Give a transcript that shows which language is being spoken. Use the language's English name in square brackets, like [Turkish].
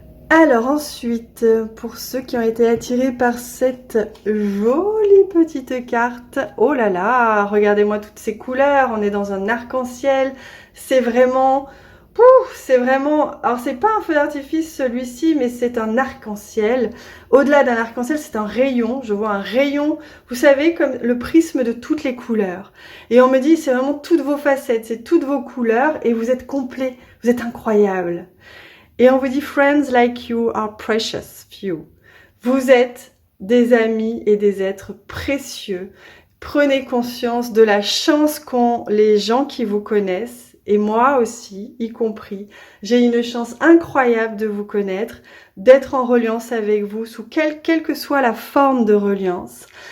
[French] Alors ensuite, pour ceux qui ont été attirés par cette jolie petite carte, oh là là, regardez-moi toutes ces couleurs, on est dans un arc-en-ciel, c'est vraiment, alors c'est pas un feu d'artifice celui-ci, mais c'est un arc-en-ciel. Au-delà d'un arc-en-ciel, c'est un rayon, je vois un rayon, vous savez, comme le prisme de toutes les couleurs. Et on me dit, c'est vraiment toutes vos facettes, c'est toutes vos couleurs, et vous êtes complet, vous êtes incroyable. Et on vous dit, [English] friends like you are precious few. [French] Vous êtes des amis et des êtres précieux. Prenez conscience de la chance qu'ont les gens qui vous connaissent, et moi aussi, y compris. J'ai une chance incroyable de vous connaître, d'être en reliance avec vous, sous quelle que soit la forme de reliance.